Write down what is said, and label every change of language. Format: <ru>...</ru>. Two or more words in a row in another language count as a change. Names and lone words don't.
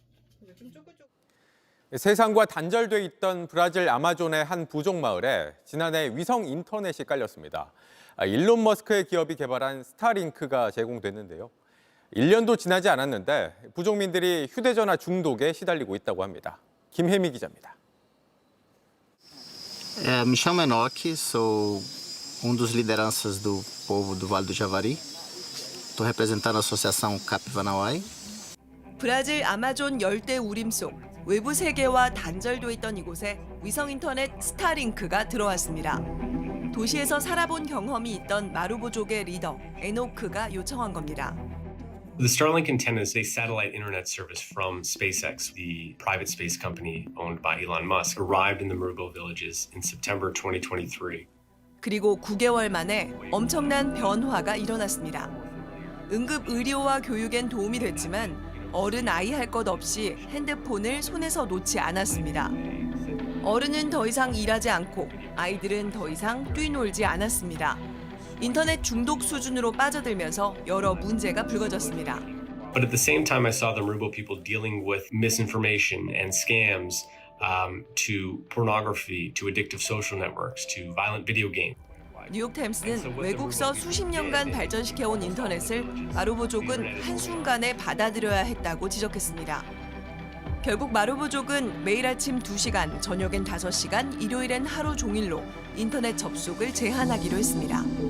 <ko>세상과 단절돼 있던 브라질 아마존의 한 부족 마을에 지난해 위성 인터넷이 깔렸습니다. 일론 머스크의 기업이 개발한 스타링크가 제공됐는데요. 1년도 지나지 않았는데 부족민들이 휴대전화 중독에 시달리고 있다고 합니다. 김혜미 기자입니다.</ko> <pt>Me chamo Enoque, sou dos lideranças do povo do Vale do Javari. Estou representando a associação Capivanawai.</pt> <ko>브라질 아마존 열대 우림 속 외부 세계와 단절돼 있던 이곳에 위성 인터넷 스타링크가 들어왔습니다. 도시에서 살아본 경험이 있던 마루보족의 리더 에노크가 요청한 겁니다.</ko> <en>The Starlink antenna is a satellite internet service from SpaceX, the private space company owned by Elon Musk, arrived in the Marubo villages in September 2023.</en> <ko>그리고 9개월 만에 엄청난 변화가 일어났습니다. 응급 의료와 교육엔 도움이 됐지만 어른 아이 할 것 없이 핸드폰을 손에서 놓지 않았습니다. 어른은 더 이상 일하지 않고 아이들은 더 이상 뛰놀지 않았습니다. 인터넷 중독 수준으로 빠져들면서 여러 문제가 불거졌습니다.</ko> <en>But at the same time, I saw the Marubo people dealing with misinformation and scams to pornography, to addictive social networks, to violent video games.</en> <ko>뉴욕타임스는 외국서 수십 년간 발전시켜온 인터넷을 마루보족은 한순간에 받아들여야 했다고 지적했습니다. 결국 마루보족은 매일 아침 2시간, 저녁엔 5시간, 일요일엔 하루 종일로 인터넷 접속을 제한하기로 했습니다.</ko>